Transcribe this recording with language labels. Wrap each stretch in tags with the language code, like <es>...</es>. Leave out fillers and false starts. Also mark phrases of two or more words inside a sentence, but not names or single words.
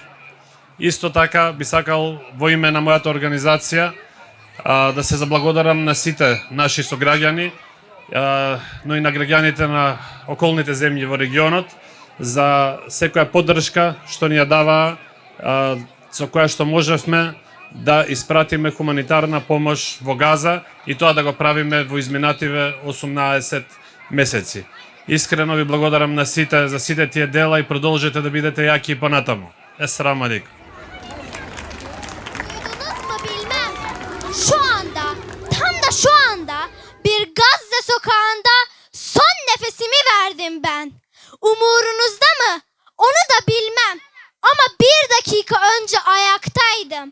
<mk>Исто така би сакал во име на мојата организација да се заблагодарам на сите наши сограѓани, но и на граѓаните на околните земји во регионот за секоја поддршка што ни ја дава, со која што можевме да испратиме хуманитарна помош во Газа и тоа да го правиме во изминативе 18 месеци. Искрено ви благодарам на сите за сите тие дела и продолжете да бидете јаки и понатаму.</mk> <ar>السلام عليكم.</ar> <tr>Duydunuz mu bilmem. Şu anda bir Gazze sokağında son nefesimi verdim ben. Umurunuzda mı? Onu da bilmem. Ama bir dakika önce ayaktaydım.</tr>